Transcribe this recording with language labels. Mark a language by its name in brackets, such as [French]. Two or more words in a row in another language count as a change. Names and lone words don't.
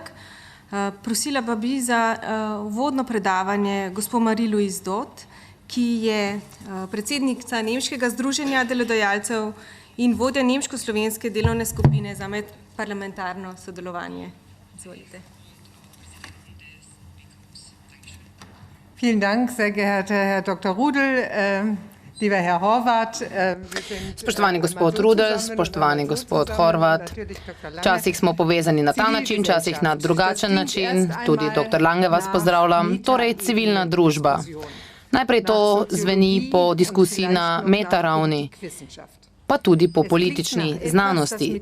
[Slovenian] Prosila pa bi za uvodno predavanje gospod Marie-Louise Dot, ki je predsednica Nemškega združenja delodajalcev in vodja nemško-slovenske delovne skupine za medparlamentarno sodelovanje. Izvolite. [German] Vielen Dank, sehr geehrter Herr Dr. Rudl. Lieber Herr Horvath, [Slovenian] spoštovani gospod Rudl, spoštovani gospod Horvath, včasih smo povezani na ta način, včasih na drugačen način, tudi dr. Lange vas pozdravljam, torej civilna družba. Najprej to zveni po diskusiji na metaravni, pa tudi po politični znanosti.